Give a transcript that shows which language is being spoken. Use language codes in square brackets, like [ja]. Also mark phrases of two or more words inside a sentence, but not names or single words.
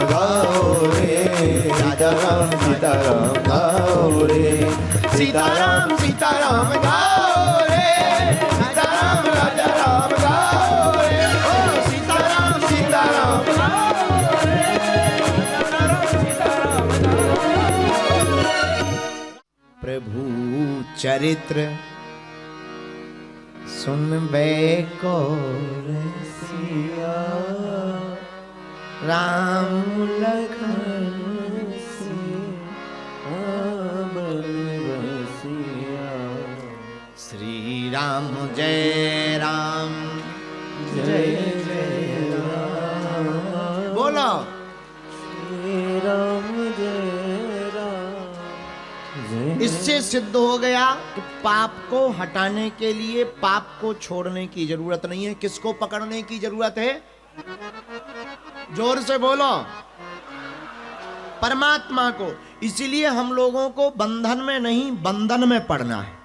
[hi] गाओ रे, राजा राम सीताराम गाओ रे, सीताराम सीताराम गाओ रे, सीताराम राजा राम गाओ रे, ओ सीताराम सीताराम गाओ रे, सीताराम सीताराम गाओ चरित्र सुनबे को रसिया, राम लखन श्री राम जय राम जय जय राम। बोलो श्री राम जय राम। इससे सिद्ध हो गया कि पाप को हटाने के लिए पाप को छोड़ने की जरूरत नहीं है। किसको पकड़ने की जरूरत है? जोर से बोलो, परमात्मा को। इसीलिए हम लोगों को बंधन में नहीं बंधन में पड़ना है।